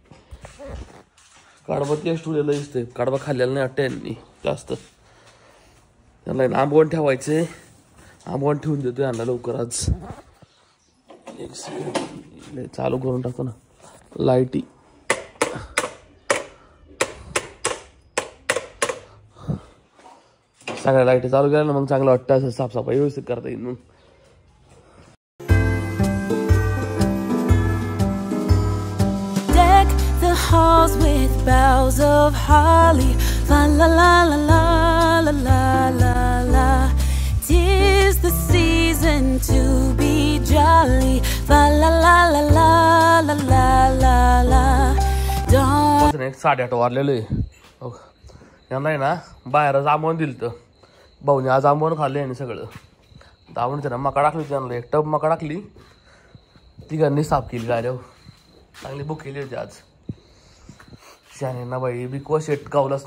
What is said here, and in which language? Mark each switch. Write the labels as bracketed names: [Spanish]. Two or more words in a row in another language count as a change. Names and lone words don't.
[Marathi] कडबा तेच ठेवलेलं दिसतंय कडबा खाल्लेला नाही वाटतं यांनी जास्त त्यांना आंबवण ठेवायचंय आंबवण ठेवून देतो यांना लवकर आज [English] one second [Marathi] चालू करून टाकतो ना लाईटी सगळ्या लाईटी चालू केल्या ना मग चांगलं वाटतं असं साफसफाई व्यवस्थित करता येईल मग [English] halls with boughs of holly, fa la la la la la la la la. 'Tis the season to be jolly, fa la la la la la la la la. Don't [Marathi] 8:30 वाजलेले यांना आहे ना बाहेरच आंबवून दिलं तर भाऊने आज आंबवून खाल्ले आणि सगळं दावून त्यांना मका टाकली त्यांना एक टब मका टाकली तिघांनी साफ केली गाड्या चांगली बुक केली होती आज शाने ना बाई बिकवा शेट गावलाच